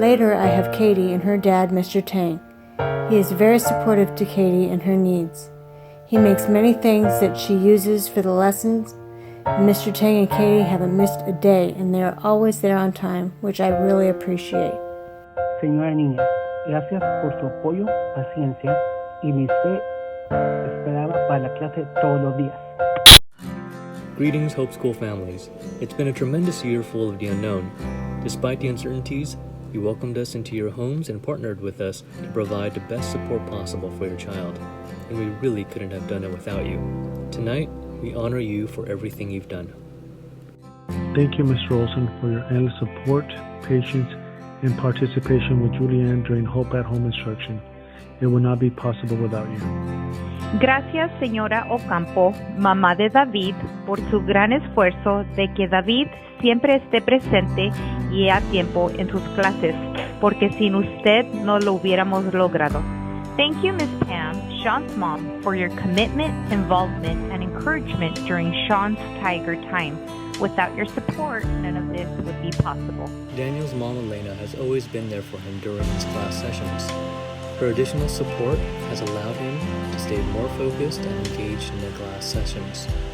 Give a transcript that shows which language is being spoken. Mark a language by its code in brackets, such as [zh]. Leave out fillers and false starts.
[en] Later, I have Katie and her dad, Mr. Tang. He is very supportive to Katie and her needs. He makes many things that she uses for the lessons. Mr. Tang and Katie haven't missed a day, and they are always there on time, which I really appreciate. [es] Señora Niña, gracias por su apoyo, paciencia y mi fe. Esperaba para la clase todos los días. [en] Greetings, Hope School families. It's been a tremendous year full of the unknown. Despite the uncertainties, You welcomed us into your homes and partnered with us to provide the best support possible for your child, and we really couldn't have done it without you. Tonight, we honor you for everything you've done. Thank you, Mr. Olson, for your endless support, patience, and participation with Julianne during Hope at Home instruction. It would not be possible without you. [es] Gracias, señora Ocampo, mamá de David, por su gran esfuerzo de que David siempre esté presente y a tiempo en sus clases, porque sin usted no lo hubiéramos logrado. [en] Thank you, Miss Pam, Sean's mom, for your commitment, involvement, and encouragement during Sean's Tiger Time. Without your support, none of this would be possible. Daniel's mom, Elena, has always been there for him during his class sessions. Her additional support has allowed him to stay more focused and engaged in the class sessions.